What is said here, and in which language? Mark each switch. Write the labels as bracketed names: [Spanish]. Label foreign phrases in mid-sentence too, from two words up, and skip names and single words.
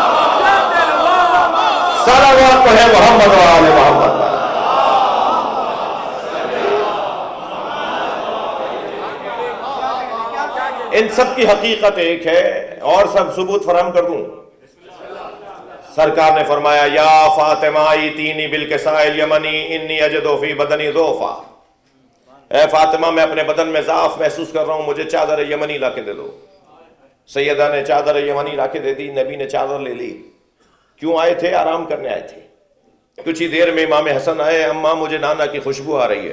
[Urdu] صلوات ہے محمد و آل محمد. ان سب کی حقیقت ایک ہے اور سب ثبوت فراہم کر دوں. سرکار نے فرمایا [Arabic] یا فاطمہ ایتینی بالکساء الیمنی انی اجد فی بدنی ضعفا. [Urdu] اے فاطمہ میں اپنے بدن میں ضعف محسوس کر رہا ہوں, مجھے چادر یمنی لا کے دے دو. سیدہ نے چادر یمنی لا کے دے دی. نبی نے چادر لے لی. کیوں آئے تھے؟ آرام کرنے آئے تھے. کچھ ہی دیر میں امام حسن آئے, اماں مجھے نانا کی خوشبو آ رہی ہے.